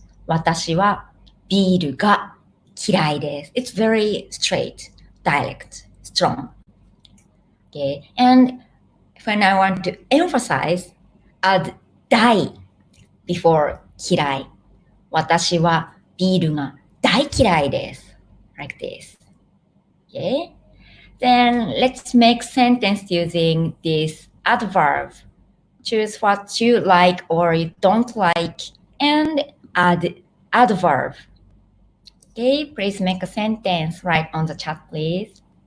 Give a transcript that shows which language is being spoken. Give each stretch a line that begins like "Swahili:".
Japanese: 私はビールが嫌いです。
English: It's very straight, direct, strong. Okay, and when I want to emphasize, add 大 before 嫌い。
Japanese: 私はビールが大嫌いです。
English: Like this. Okay, then let's make sentence using this adverb. choose what you like or you don't like, and add adverb. Okay, please make a sentence right on the chat, please.